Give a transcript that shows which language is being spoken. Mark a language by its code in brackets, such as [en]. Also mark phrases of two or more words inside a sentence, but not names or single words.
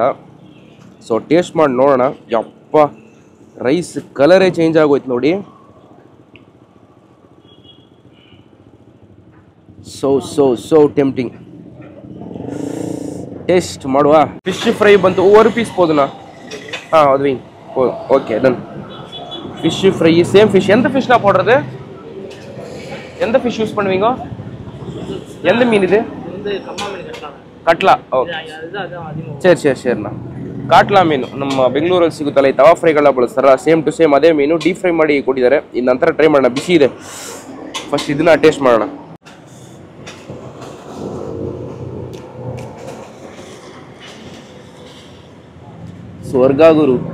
[kn] ಸೊ ಟೇಸ್ಟ್ ಮಾಡಿ ನೋಡೋಣ. ಯಪ್ಪ, ರೈಸ್ ಕಲರೇ ಚೇಂಜ್ ಆಗೋಯ್ತು ನೋಡಿ. [en] So tempting. [kn] ಟೇಸ್ಟ್ ಮಾಡುವ. [en] fish fry [kn] ಬಂತು, ಒಂದು ಪೀಸ್ போதுண்ணா. [ta] அது [en] okay done. fish fry same fish. [ta] எந்த ஃபிஷ்னா போடுறது? எந்த [en] fish use [ta] பண்ணுவீங்க? எந்த மீன் இது? [kn] ಕಟ್ಲಾ. ಓಕೆ, ಸರಿನಾ. ಕಾಟ್ಲಾ ಮೀನು ನಮ್ಮ ಬೆಂಗಳೂರಲ್ಲಿ ಸಿಗುತ್ತಲ್ಲ, ಈ ತವಾ ಫ್ರೈಗಳನ್ನ ಬಳಸ್ತಾರ, [en] same to same [kn] ಅದೇ ಮೀನು [en] deep fry [kn] ಮಾಡಿ ಕೊಟ್ಟಿದ್ದಾರೆ. ಇನ್ನು ನಂತರ ಟ್ರೈ ಮಾಡೋಣ, ಬಿಸಿ ಇದೆ. ಫಸ್ಟ್ ಇದನ್ನ ಟೇಸ್ಟ್ ಮಾಡೋಣ. ಸ್ವರ್ಗ ಗುರು.